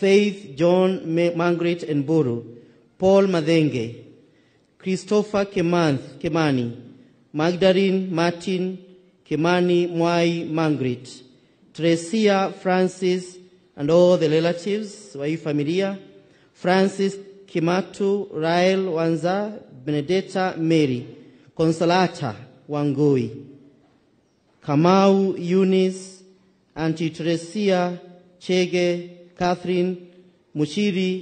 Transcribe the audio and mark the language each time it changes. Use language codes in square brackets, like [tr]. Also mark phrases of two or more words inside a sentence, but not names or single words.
[en] Faith John Margaret Mburu, Paul Madenge, Christopher Kemani, Magdalene Martin Kemani Mwai Margaret, Teresia Francis and all the relatives [sw] wa hii familia, [en] Francis Kimatu, Rael Wanza, Benedetta Mary, Consolata Wangui, Kamau Eunice, Auntie Teresia Chege, Catherine Muchiri,